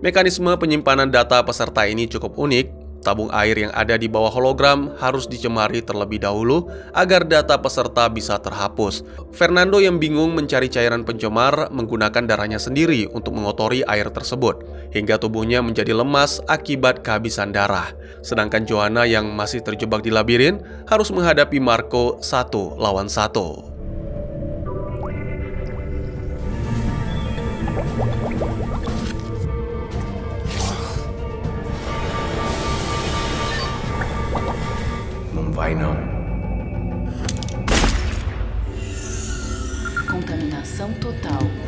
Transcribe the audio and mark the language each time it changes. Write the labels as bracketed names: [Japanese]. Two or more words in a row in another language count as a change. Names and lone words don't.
[Indonesian] Mekanisme penyimpanan data peserta ini cukup unik. Tabung air yang ada di bawah hologram harus dicemari terlebih dahulu agar data peserta bisa terhapus. Fernando yang bingung mencari cairan pencemar menggunakan darahnya sendiri untuk mengotori air tersebut, hingga tubuhnya menjadi lemas akibat kehabisan darah. Sedangkan Joanna yang masih terjebak di labirin harus menghadapi Marco 1 lawan 1. [Portuguese] Vai não. Contaminação total.